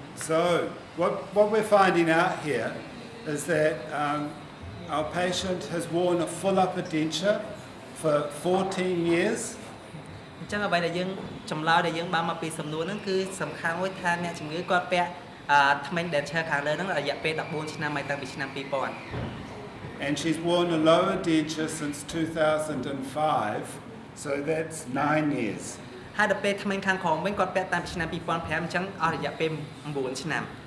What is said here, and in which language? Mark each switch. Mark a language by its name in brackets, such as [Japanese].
[English] So what we're finding out here is that our patient has worn a full upper denture for 14 years. [Khmer] អញ្ចឹងអ្វីដែលយើងចម្លើយដែលយើងបានមកពីសំណួរហ្នឹងគឺសំខាន់មួយថាអ្នកជំងឺគាត់ពាក់ថ្មិញ denture ខាងលើហ្នឹងរយៈពេល14ឆ្នាំមកតាំងពីឆ្នាំ2000 [English] And she's worn a lower denture since 2005, so that's 9 years. [Khmer] ហើយដល់ពេលថ្មិញខាងក្រោមវិញគាត់ពាក់តាំងពីឆ្នាំ2005អញ្ចឹងអស់រយៈពេល9ឆ្នាំ